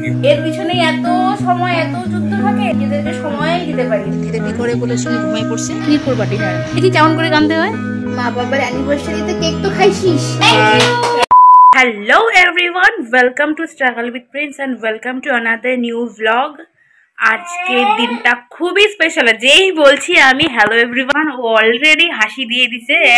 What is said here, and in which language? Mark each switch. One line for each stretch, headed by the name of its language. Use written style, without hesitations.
Bangla: এর পিছনে এত সময় এত যুদ্ধ থাকে, এদেরকে সময়ই দিতে পারি। থেরাপি করে বলে শুনে ঘুমাই পড়ছে। ক্ষীরপুর বাটি না দেখি কেমন করে গানতে হয়। মা বাবার অ্যানিভার্সারিতে কেক তো খাইছিস।
English: Hello everyone, welcome to Struggle with Prince and welcome to another new vlog.
Bangla: আজকের দিনটা খুবই স্পেশাল। যেই বলছি আমি
English: hello everyone,
Bangla: ও অলরেডি হাসি দিয়ে দিছে।